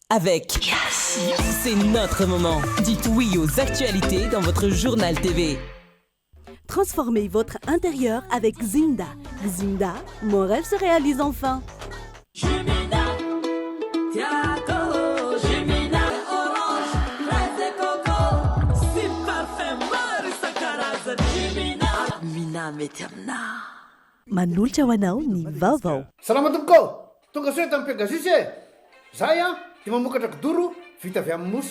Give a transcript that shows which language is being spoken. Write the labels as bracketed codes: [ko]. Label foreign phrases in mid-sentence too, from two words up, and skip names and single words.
[fr] avec Yes. C'est notre moment. Dites oui aux actualités dans votre journal TV. Transformez votre intérieur avec Zinda. Zinda, mon rêve se réalise enfin. [mg] Manolotra ho anao ny vaovao. Salama tompoko, tonga soe tamin'ny Pegasus e. Zahay dia mamokatra kidoro vita avy amin'ny mosy.